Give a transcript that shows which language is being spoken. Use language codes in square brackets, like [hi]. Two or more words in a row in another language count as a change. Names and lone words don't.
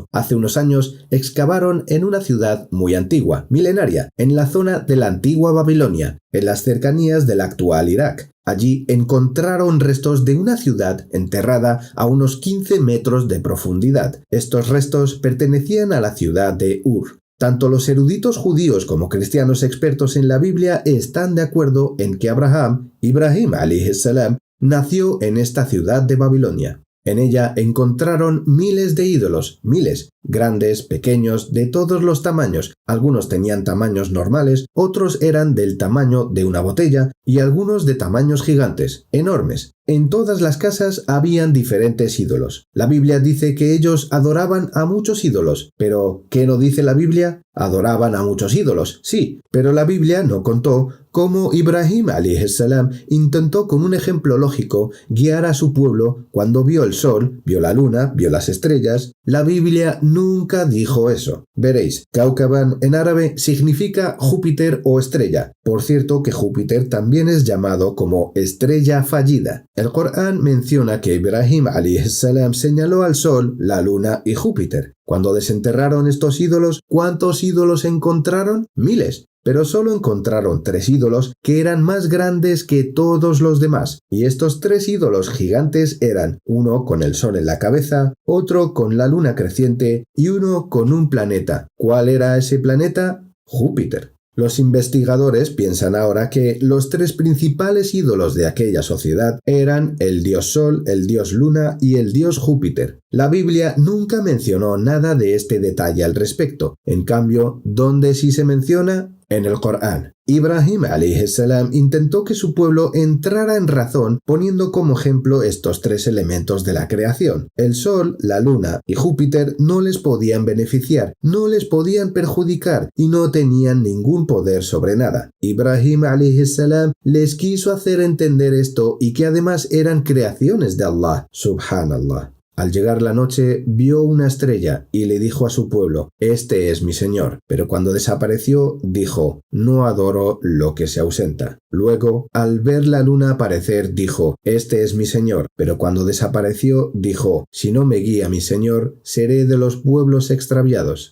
[es] Hace unos años excavaron en una ciudad muy antigua, milenaria, en la zona de la antigua Babilonia, en las cercanías del actual Irak. Allí encontraron restos de una ciudad enterrada a unos 15 metros de profundidad. Estos restos pertenecían a la ciudad de Ur. Tanto los eruditos judíos como cristianos expertos en la Biblia están de acuerdo en que Ibrahim [ar] عليه السلام, [es] nació en esta ciudad de Babilonia. En ella encontraron miles de ídolos, miles, grandes, pequeños, de todos los tamaños. Algunos tenían tamaños normales, otros eran del tamaño de una botella y algunos de tamaños gigantes, enormes. En todas las casas habían diferentes ídolos. La Biblia dice que ellos adoraban a muchos ídolos, pero ¿qué no dice la Biblia? Adoraban a muchos ídolos, sí, pero la Biblia no contó cómo Ibrahim [ar] عليه السلام [es] intentó con un ejemplo lógico guiar a su pueblo cuando vio el sol, vio la luna, vio las estrellas. La Biblia nunca dijo eso. Veréis, Kaukaban en árabe significa Júpiter o estrella. Por cierto que Júpiter también es llamado como estrella fallida. El Corán menciona que Ibrahim [ar] عليه السلام [es] señaló al sol, la luna y Júpiter. Cuando desenterraron estos ídolos, ¿cuántos ídolos encontraron? Miles. Pero solo encontraron 3 ídolos que eran más grandes que todos los demás. Y estos 3 ídolos gigantes eran uno con el sol en la cabeza, otro con la luna creciente y uno con un planeta. ¿Cuál era ese planeta? Júpiter. Los investigadores piensan ahora que los 3 principales ídolos de aquella sociedad eran el dios Sol, el dios Luna y el dios Júpiter. La Biblia nunca mencionó nada de este detalle al respecto. En cambio, ¿dónde sí se menciona? En el Corán. Ibrahim [ar] عليه السلام [es] intentó que su pueblo entrara en razón poniendo como ejemplo estos 3 elementos de la creación. El Sol, la Luna y Júpiter no les podían beneficiar, no les podían perjudicar y no tenían ningún poder sobre nada. Ibrahim [ar] عليه السلام [es] les quiso hacer entender esto y que además eran creaciones de Allah. Subhanallah. Al llegar la noche, vio una estrella y le dijo a su pueblo, «Este es mi Señor». Pero cuando desapareció, dijo, «No adoro lo que se ausenta». Luego, al ver la luna aparecer, dijo, «Este es mi Señor», pero cuando desapareció, dijo, «Si no me guía mi Señor, seré de los pueblos extraviados».